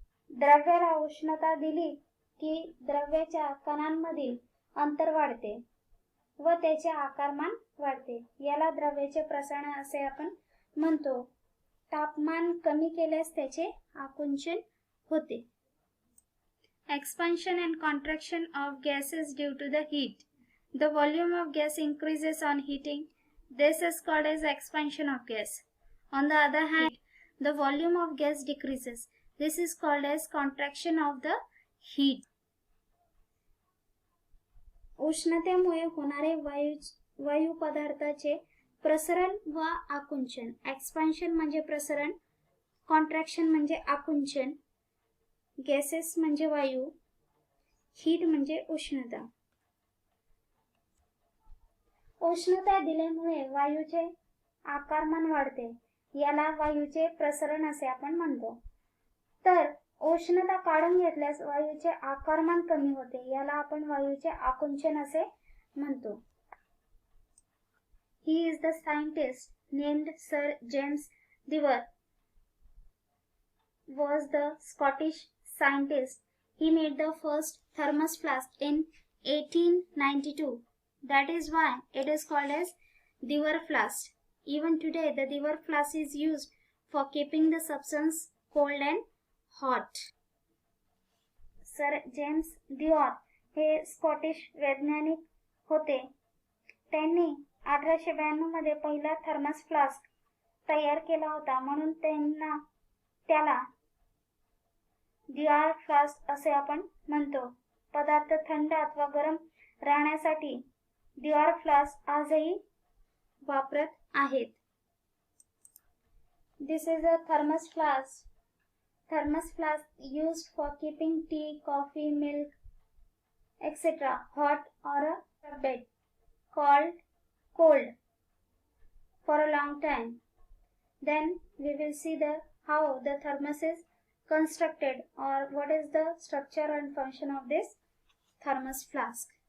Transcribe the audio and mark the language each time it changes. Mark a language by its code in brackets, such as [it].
[mr] द्रव्याला उष्णता दिली की द्रव्याच्या कणांमधील अंतर वाढते व त्याचे आकारमान वाढते. याला द्रव्याचे प्रसरण असे आपण म्हणतो. तापमान कमी केल्यास त्याचे आकुंचन होते. [en] Expansion and contraction of gases due to the heat. The volume of gas increases on heating. This is called as expansion of gas. On the other hand, the volume of gas decreases. This is called as contraction of the heat. [mr] उष्णतेमुळे होणारे वायू पदार्थाचे प्रसरण व आकुंचन. Expansion म्हणजे प्रसरण, contraction म्हणजे आकुंचन, गॅसेस म्हणजे वायू, हीट म्हणजे उष्णता. उष्णता दिल्यामुळे वायूचे आकारमान वाढते. याला वायूचे प्रसरण असे आपण म्हणतो. तर उष्णता काढून घेतल्यास वायूचे आकारमान कमी होते. याला आपण वायूचे आकुंचन असे म्हणतो. [en] He is the scientist named Sir James Dewar was the Scottish scientist. He made the first thermos flask in 1892. That is why it is called as Dewar flask. Even today the Dewar flask is used for keeping the substance cold and hot. [mr] Sir James Dewar हे Scottish वैज्ञानिक होते. त्यांनी 1892 मध्ये पहिला thermos flask तयार केला होता, म्हणून त्याला डिअर फ्लास्क असे आपण म्हणतो. पदार्थ थंड अथवा गरम राहण्यासाठी डिअर फ्लास्क आजही वापरत आहेत. [en] This is a thermos flask. Thermos flask used for keeping tea, coffee, milk, etc. hot or a bed cold for a long time. Then we will see how the thermos is constructed, or what is the structure and function of this thermos flask.